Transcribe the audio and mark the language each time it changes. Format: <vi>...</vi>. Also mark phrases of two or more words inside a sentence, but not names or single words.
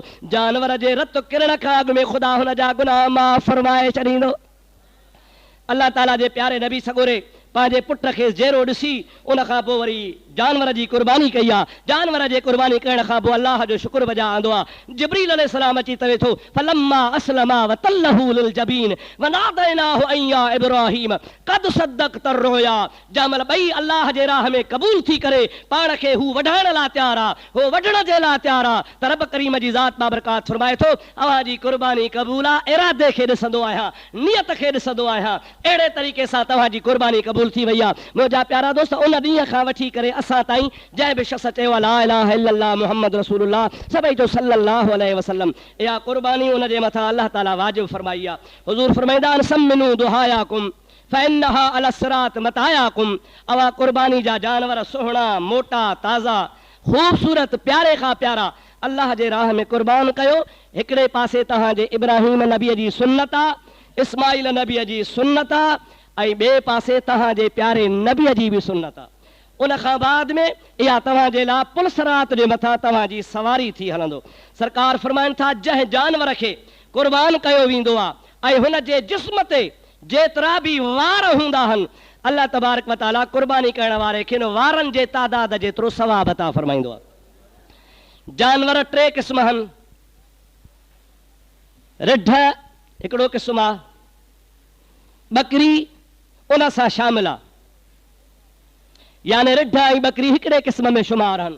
<sd>जानवर जे रत किरण खां अॻु में ख़ुदा हुन जा गुनाह माफ़ फरमाए छॾींदो। अल्लाह ताला जे प्यारे नबी सगोरे पंहिंजे पुट खे ज़ेरो ॾिसी उन खां पोइ वरी जानवर जी कुर्बानी कई आहे। जानवर जे कुर्बानी करण खां पोइ अल्लाह जो शुक्र बजा आंदो आहे। जिब्रील अलैहिस्सलाम अची तवे थो,</sd> <ar>فلما أسلما وتله للجبين وناديناه أن يا إبراهيم قد صدقت الرؤيا.</ar> <sd>जंहिंमहिल ॿई अल्लाह जे राह में क़बूल थी करे पाण खे हू वढाइण लाइ तयारु आहे, हो वढण जे लाइ तयारु आहे, त रब करीम जी ज़ात बाबरकात फरमाए थो, अव्हां जी कुर्बानी क़बूल आहे, इरादे खे ॾिसंदो आहियां, नियत खे ॾिसंदो आहियां। अहिड़े तरीक़े सां तव्हां जी कुर्बानी क़बूल थी वई आहे। मुंहिंजा प्यारा दोस्त, उन ॾींहं खां वठी करे असां ताईं जंहिं बि शख़्स चयो</sd> <ar>لا إله إلا الله محمد رسول الله</ar> <sd>सभई जो</sd> <ar>صلى الله عليه وسلم,</ar> <sd>इहा कुर्बानी उन जे मथां अल्लाह ताला वाजिब फरमाई आहे। हुज़ूर फरमाईंदा आहिनि,</sd> <ar>سمنوا ضحاياكم فإنها على الصراط مطاياكم.</ar> <sd>अवा कुर्बानी जा जानवर सुहिणा, मोटा, ताज़ा, ख़ूबसूरत, प्यारे खां प्यारा अल्लाह जे राह में कुर्बान कयो। हिकिड़े पासे तव्हांजे इब्राहिम नबीअ जी सुन्नत आहे, इस्माइल नबीअ जी सुन्नत आहे, ऐं ॿिए पासे तव्हांजे प्यारे नबीअ जी बि सुन्नत आहे। उन खां बाद में इहा तव्हांजे लाइ पुलसरात जे मथां तव्हांजी सवारी थी हलंदो। सरकार फरमाइनि था जंहिं जानवर खे कुर्बान कयो वेंदो आहे ऐं हुन जे जिस्म ते जेतिरा बि वार हूंदा आहिनि, अल्लाह</sd> <ar>تبارك وتعالى</ar> <sd>कुर्बानी करण वारे खे वारनि जे तादाद जेतिरो सवाब अता फरमाईंदो आहे। जानवर टे क़िस्म आहिनि। रिढ हिकिड़ो क़िस्म आहे, बकरी उन सां शामिल आहे, यानी रिढ ऐं बकरी हिकिड़े क़िस्म में शुमार आहिनि।</sd>